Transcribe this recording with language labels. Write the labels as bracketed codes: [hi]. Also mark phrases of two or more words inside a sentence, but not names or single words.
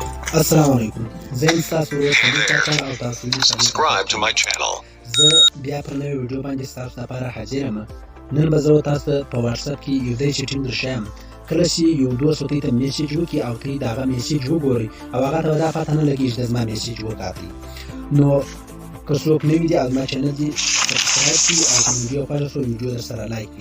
[ar] السلام علیکم. [ps] زه یم ستاسو ورور خلیل کاکا او تاسو یې [en] Subscribe to my channel. [ps] زه بیا پر نوې ویډیو باندې ستاسو لپاره حاضر یم. نن به زه تاسو ته په واتساپ کې یو داسې سیټینګ درښیم، کله چې یو دوست ته میسیج وکړي او ته د هغه میسیج وګورئ او هغه ته دا پته نه لګېږي چې زما میسیج وکاتی. نو که څوک نوي دي او زما چینل دي سبسکرایب کړي او که ویډیو خوښه شوه ویډیو درسره لایک کړي.